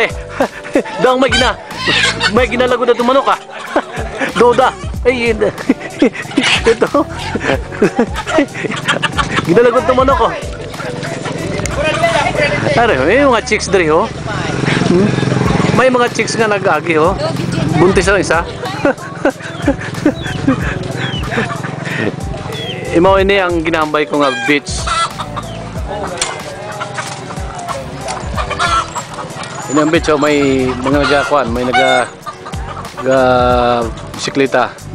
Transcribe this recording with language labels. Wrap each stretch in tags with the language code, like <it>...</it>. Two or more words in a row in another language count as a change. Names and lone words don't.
<hil>Dang may ginalago na tumanok ah. Doda. Ay, ito. Ginalago tumanok oh. May mga chicks diri ho. May mga chicks nga nag-agi ho. Buntis lang isa. Imaw ini ang ginambay ko nga beach. Ini ang beach oh, may mga nagakwan, may bisikleta.</hil>